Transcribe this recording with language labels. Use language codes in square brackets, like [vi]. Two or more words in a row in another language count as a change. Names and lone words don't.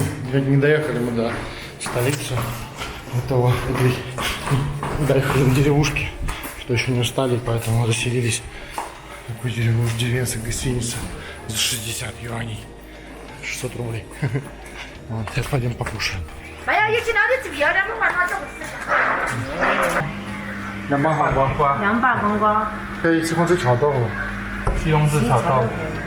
[ru] Не доехали мы до столицы доехали до деревушки. что еще не устали, поэтому заселились в такую деревенскую гостиницу за 60 юаней. 600 рублей. Вот, сейчас пойдем покушаем. [zh] 200好不好？ 200公瓜，可以西红柿炒豆腐。西红柿炒豆腐。